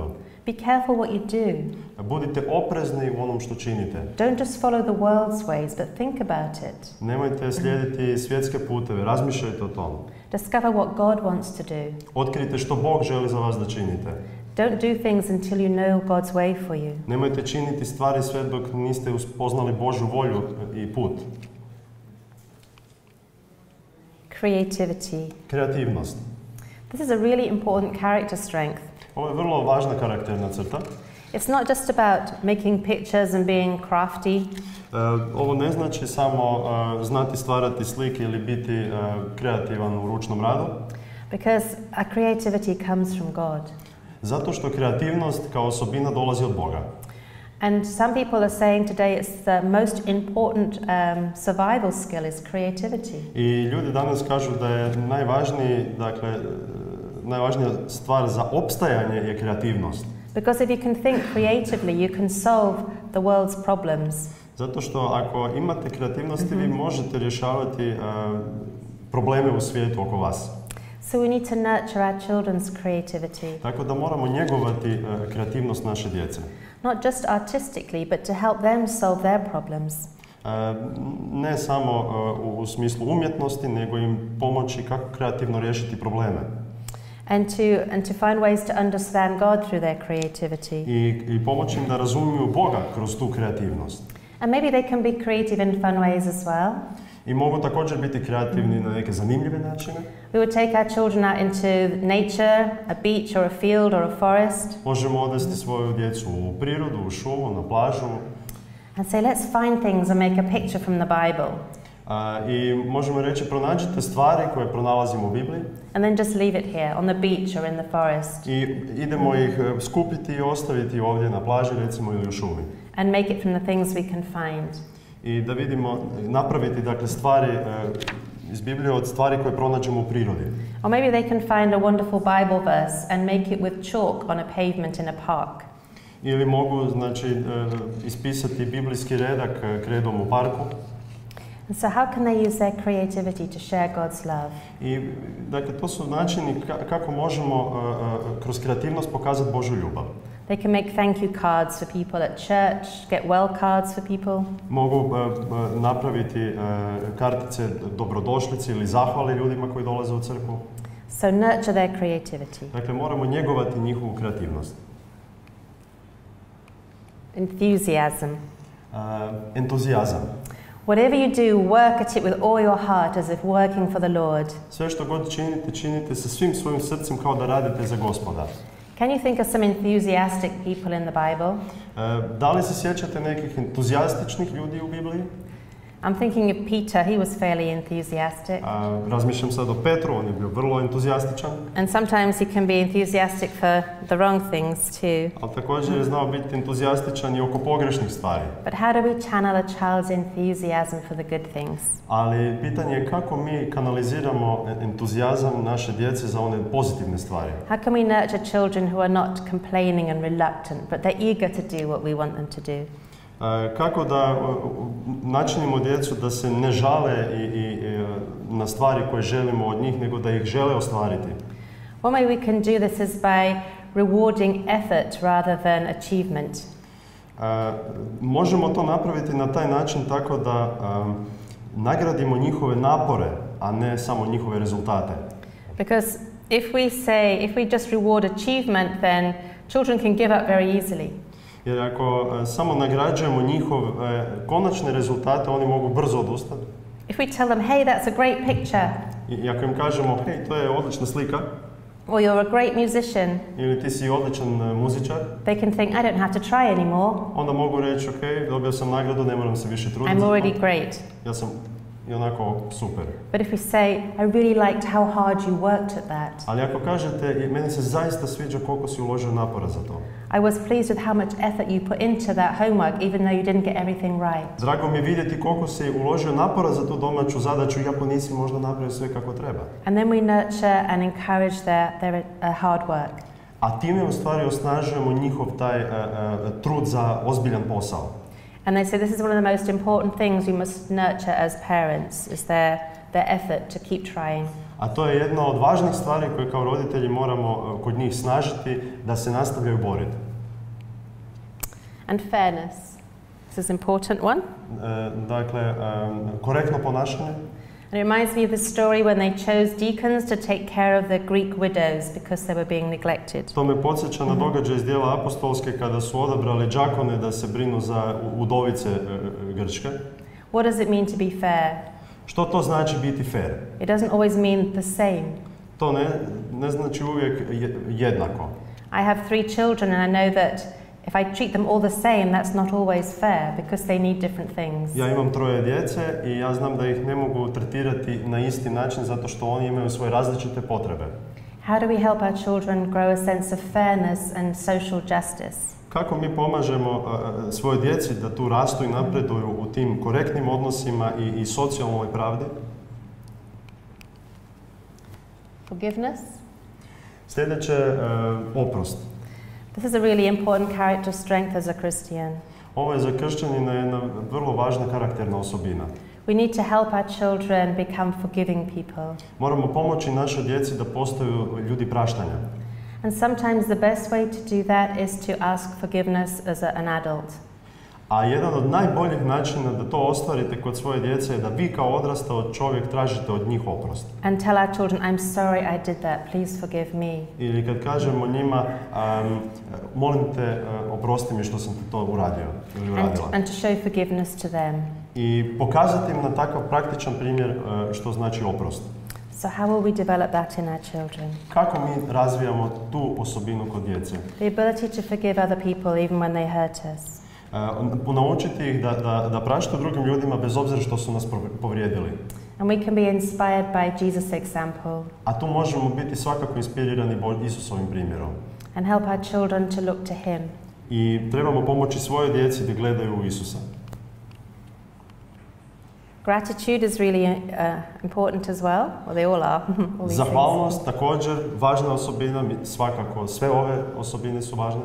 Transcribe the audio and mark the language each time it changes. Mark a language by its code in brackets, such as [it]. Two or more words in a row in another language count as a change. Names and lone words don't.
[en] Be careful what you do. [hr] Budite oprezni u onom što činite. [en] Don't just follow the world's ways, but think about it. [hr] Nemojte slijediti svjetske puteve, razmišljajte o tom. [en] Discover what God wants to do. [hr] Otkrite što Bog želi za vas da činite. [en] Don't do things until you know God's way for you. [hr] Nemojte činiti stvari sve dok niste uspoznali Božju volju i put. [en] Creativity. [hr] Kreativnost. [en] This is a really important character strength. [hr] Ovo je vrlo važna karakterna crta. [en] It's not just about making pictures and being crafty. [hr] Ovo ne znači samo znati stvarati slike ili biti kreativan u ručnom radu. [en] Because our creativity comes from God. [hr] Zato što kreativnost kao osobina dolazi od Boga. [en] And some people are saying today it's the most important survival skill is creativity. [hr] I ljudi danas kažu da je najvažnija stvar za opstajanje je kreativnost. [en] Because if you can think creatively, you can solve the world's problems. [hr] Zato što ako imate kreativnosti, vi možete rješavati probleme u svijetu oko vas. [en] So we need to nurture our children's creativity. [hr] Tako da moramo njegovati kreativnost naše djece. [en] Not just artistically, but to help them solve their problems. [hr] Ne samo u smislu umjetnosti, nego im pomoći kako kreativno riješiti probleme. [en] And to find ways to understand God through their creativity. [hr] I pomoći im da razumiju Boga kroz tu kreativnost. [en] And maybe they can be creative in fun ways as well. [hr] I mogu također biti kreativni na neke zanimljive načine. [en] We would take our children out into nature, a beach or a field or a forest. [hr] Možemo odvesti svoju djecu u prirodu, u šumu, na plažu. [en] And say, let's find things and make a picture from the Bible. [hr] I možemo reći, pronađite stvari koje pronalazimo u Bibliji. [en] And then just leave it here, on the beach or in the forest. [hr] I idemo ih skupiti i ostaviti ovdje na plaži, recimo, ili u šumi. [en] And make it from the things we can find. [hr] I da vidimo, napraviti dakle stvari iz Biblije od stvari koje pronađemo u prirodi. [en] Or maybe they can find a wonderful Bible verse and make it with chalk on a pavement in a park. [hr] Ili mogu, znači, ispisati biblijski redak kredom u parku. [en] And so how can they use their creativity to share God's love? [hr] I dakle, to su načini kako možemo kroz kreativnost pokazati Božju ljubav. [en] They can make thank you cards for people at church, get well cards for people. [hr] Mogu napraviti kartice dobrodošlice ili zahvale ljudima koji dolaze u crkvu. [en] So nurture their creativity. [hr] Dakle, moramo njegovati njihovu kreativnost. [en] Enthusiasm. [hr] Entuzijazam. [en] Whatever you do, work at it with all your heart as if working for the Lord. [hr] Sve što god činite, činite sa svim svojim srcem kao da radite za Gospoda. [en] Can you think of some enthusiastic people in the Bible? [hr] Da li se sjećate nekih entuzijastičnih ljudi u Bibliji? [en] I'm thinking of Peter, he was fairly enthusiastic. [hr] Razmišljam sad o Petru, on je bio vrlo entuzijastičan. [en] And sometimes he can be enthusiastic for the wrong things too. [hr] Ali također je znao biti entuzijastičan i oko pogrešnih stvari. [en] But how do we channel a child's enthusiasm for the good things? [hr] Ali pitanje je kako mi kanaliziramo entuzijazam naše djece za one pozitivne stvari. [en] How can we nurture children who are not complaining and reluctant, but they're eager to do what we want them to do? [hr] Kako da načinimo djecu da se ne žale na stvari koje želimo od njih, nego da ih žele ostvariti? [en] One way we can do this is by rewarding effort rather than achievement. [hr] Možemo to napraviti na taj način tako da nagradimo njihove napore, a ne samo njihove rezultate. [en] Because if we just reward achievement, then children can give up very easily. [hr] Jer ako samo nagrađujemo njihove konačne rezultate, oni mogu brzo odustati. [en] If we tell them, hey, that's a great picture. [hr] I ako im kažemo, hej, to je odlična slika. [en] Or you're a great musician. [hr] Ili ti si odličan muzičar. [en] They can think, I don't have to try anymore. [hr] Onda mogu reći, ok, dobio sam nagradu, ne moram se više truditi. [en] I'm already great. [hr] Ja sam i onako super. [en] But if we say, I really liked how hard you worked at that. [hr] Ali ako kažete, meni se zaista sviđa koliko si uložio napora za to. [en] I was pleased with how much effort you put into that homework, even though you didn't get everything right. [hr] Drago mi je vidjeti koliko si uložio napora za tu domaću zadaću, iako nisi možda napravio sve kako treba. [en] And then we nurture and encourage their hard work. [hr] A time u stvari osnažujemo njihov taj trud za ozbiljan posao. [en] And they say this is one of the most important things we must nurture as parents, is their effort to keep trying. [hr] A to je jedna od važnih stvari koje kao roditelji moramo kod njih snažiti, da se nastavljaju boriti. [en] And fairness. This is an important one. [hr] Dakle, korektno ponašanje. [en] And it reminds me of the story when they chose deacons to take care of the Greek widows because they were being neglected. [hr] To me podsjeća na događaj iz Djela apostolske kada su odabrali đakone da se brinu za udovice Grčke. [en] What does it mean to be fair? [hr] Što to znači biti fair? [en] It doesn't always mean the same. [hr] To ne znači uvijek jednako. [en] I have 3 children and I know that if I treat them all the same, that's not always fair because they need different things. [hr] Ja imam 3 djece i ja znam da ih ne mogu tretirati na isti način zato što oni imaju svoje različite potrebe. [en] How do we help our children grow a sense of fairness and social justice? [hr] Kako mi pomažemo svojoj djeci da tu rastu i napreduju u tim korektnim odnosima i socijalnoj pravdi? [en] Forgiveness. [hr] Sljedeće, oprost. [en] This is a really important character strength as a Christian. [hr] Ovo je za kršćanina jedna vrlo važna karakterna osobina. [en] We need to help our children become forgiving people. [hr] Moramo pomoći našoj djeci da postaju ljudi praštanja. [en] And sometimes the best way to do that is to ask forgiveness as an adult. [hr] A jedan od najboljih načina da to ostvarite kod svoje djece je da vi kao odrastao čovjek tražite od njih oprost. [en] And tell our children, I'm sorry I did that, please forgive me. [hr] Ili kad kažemo njima, molim te, oprosti mi što sam ti to uradio ili uradila. [en] And to show forgiveness to them. [hr] I pokazati im na takav praktičan primjer što znači oprost. [en] So how will we develop that in our children? [hr] Kako mi razvijamo tu osobinu kod djece? [en] The ability to forgive other people even when they hurt us. [hr] Naučiti ih da praštaju drugim ljudima bez obzira što su nas povrijedili. [en] And we can be inspired by Jesus' example. [hr] A tu možemo biti svakako inspirirani Isusovim primjerom. [en] And help our children to look to him. [hr] I trebamo pomoći svojoj djeci da gledaju u Isusa. [en] Gratitude is really important as well. Well, they all are. [hr] Zahvalnost također važna osobina, svakako sve ove osobine su važne.